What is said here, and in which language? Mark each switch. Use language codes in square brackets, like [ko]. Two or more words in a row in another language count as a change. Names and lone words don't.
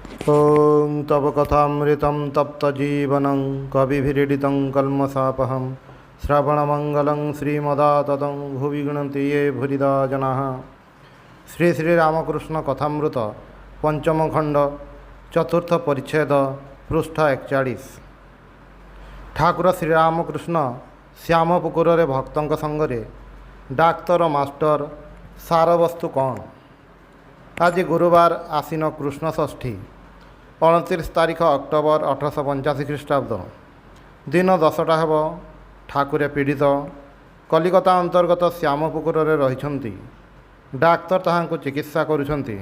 [sa] ॐ तव कथामृतं तप्तजीवनं कविभिरीडितं कल्मषापहं श्रवणमङ्गलं श्रीमदाततं भुवि गृह्णन्ति ये भूरिदा जनाः। [or] ଶ୍ରୀ ଶ୍ରୀ ରାମକୃଷ୍ଣ କଥାମୃତ ପଞ୍ଚମ ଖଣ୍ଡ ଚତୁର୍ଥ ପରିଚ୍ଛେଦ ପୃଷ୍ଠା 41। ଠାକୁର ଶ୍ରୀରାମକୃଷ୍ଣ ଶ୍ୟାମପୁକୁର ଭକ୍ତଙ୍କ ସଙ୍ଗରେ ଡାକ୍ତର ମାଷ୍ଟର ସାରବସ୍ତୁ କଣ। ଆଜି ଗୁରୁବାର ଆଶ୍ୱିନ କୃଷ୍ଣ ଷଷ୍ଠୀ 29 ତାରିଖ ଅକ୍ଟୋବର 1885 ଖ୍ରୀଷ୍ଟାବ୍ଦ ଦିନ 10ଟା ହେବ। ଠାକୁରେ ପୀଡ଼ିତ କଲିକତା ଅନ୍ତର୍ଗତ ଶ୍ୟାମପୁକୁର ରହି ଡାକ୍ତର ତାହାଙ୍କୁ ଚିକିତ୍ସା କରୁଛନ୍ତି।